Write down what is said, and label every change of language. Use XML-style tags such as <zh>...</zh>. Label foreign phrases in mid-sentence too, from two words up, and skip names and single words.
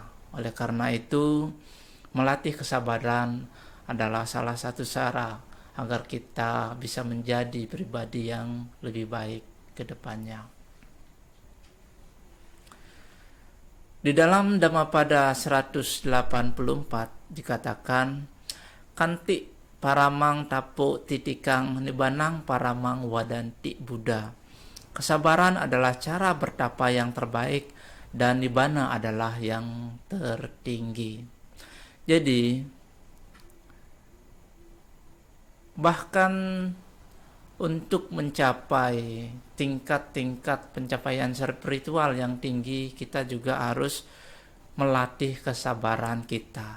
<id>Oleh karena itu, melatih kesabaran adalah salah satu cara agar kita bisa menjadi pribadi yang lebih baik ke depannya. Di dalam Dhammapada 184 dikatakan,</id> <pi>Kanti paramang tapo titikang nibanang paramang wadanti Buddha.</pi> <id>Kesabaran adalah cara bertapa yang terbaik dan nibbana adalah yang tertinggi. Jadi bahkan untuk mencapai tingkat-tingkat pencapaian spiritual yang tinggi, kita juga harus melatih kesabaran kita.</id>